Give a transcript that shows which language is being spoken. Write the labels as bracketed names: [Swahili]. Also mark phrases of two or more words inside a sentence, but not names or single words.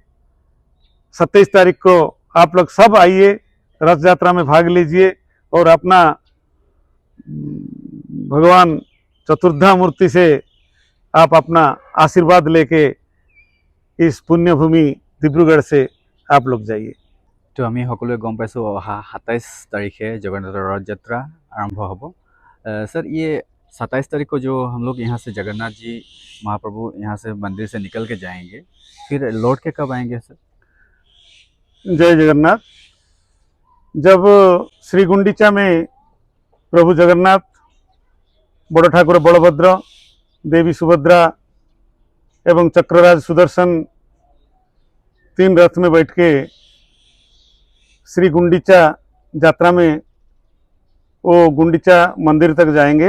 [Hindi] 27 तारीख को आप लोग सब आइए, रथ यात्रा में भाग लीजिए और अपना भगवान चतुर्धा मूर्ति से आप अपना आशीर्वाद लेके इस पुण्य भूमि डिब्रूगढ़ से आप लोग जाइए। तो [Assamese] আমি সকলোৱে গম পাইছোঁ অহা 27 তাৰিখে জগন্নাথ ৰথ যাত্ৰা আৰম্ভ হ'ব। [Hindi] सर, ये 27 तारीख को जो हम लोग यहाँ से जगन्नाथ जी महाप्रभु यहाँ से मंदिर से निकल के जाएंगे, फिर लौट के कब आएंगे सर? जय जगन्नाथ। जब श्री गुंडीचा में प्रभु जगन्नाथ, बड़ ठाकुर बलभद्र, देवी सुभद्रा एवं चक्रराज सुदर्शन 3 रथ में बैठ के श्री गुंडीचा यात्रा में वो गुंडीचा मंदिर तक जाएंगे।